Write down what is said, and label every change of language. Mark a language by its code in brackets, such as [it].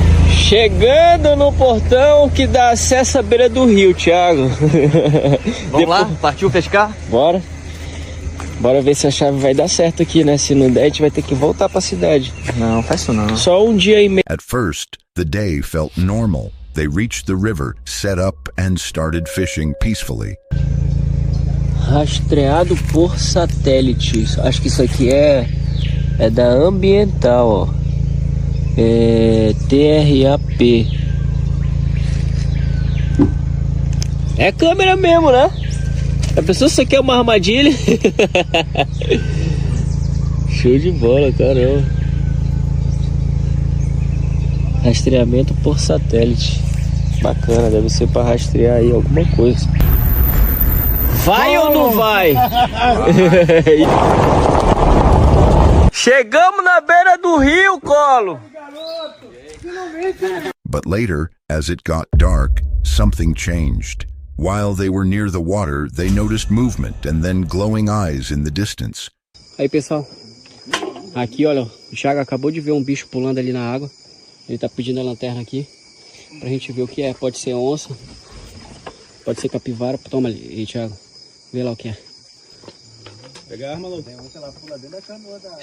[pt] Chegando no portão que dá acesso à beira do rio, Thiago. Vamos lá? Partiu pescar? Bora. Bora ver se a chave vai dar certo aqui, né? Se não der, a gente vai ter que voltar pra cidade. Não, faz isso não. Só um dia e meio. [en] At first, the day felt normal. They reached the river, set up, and started fishing peacefully. [pt] Rastreado por satélite. Acho que isso aqui é da ambiental, ó. TRAP. É câmera mesmo, né? A pessoa só quer uma armadilha. Show de bola, caramba. Rastreamento por satélite. Bacana, deve ser para rastrear aí alguma coisa. Vai ou não vai? Chegamos na beira do rio, Colo. [en] But later, as it got dark, something changed. While they were near the water, they noticed movement and then glowing eyes in the distance. [pt] Aí, pessoal. Aqui, olha, o Thiago acabou de ver um bicho pulando ali na água. Ele tá pedindo a lanterna aqui pra gente ver o que é. Pode ser onça, pode ser capivara. Toma ali, Thiago. Vê lá o que é. Pegar a arma, louco. Ela pula dentro da canoa.